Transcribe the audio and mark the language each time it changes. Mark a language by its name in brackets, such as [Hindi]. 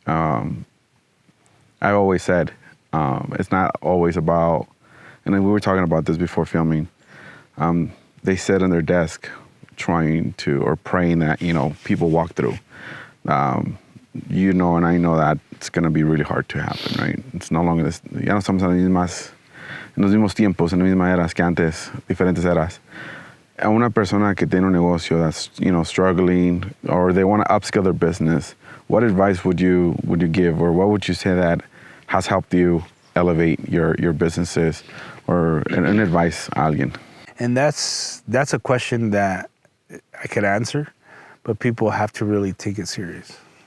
[English] I've always said it's not always about, and we were talking about this before filming, they sit on their desk trying to, or praying that, people walk through. And I know that it's going to be really hard to happen, right? It's no longer this, [Spanish] ya no estamos en los mismos tiempos, en las mismas eras que antes, diferentes eras. A una persona que tiene un negocio [English] that's, struggling, or they want to upskill their business, what advice would you give, or what would you say that has helped you elevate your businesses, or an advice [Spanish] a alguien? [English] And that's a question that I could answer, but people have to really take it serious.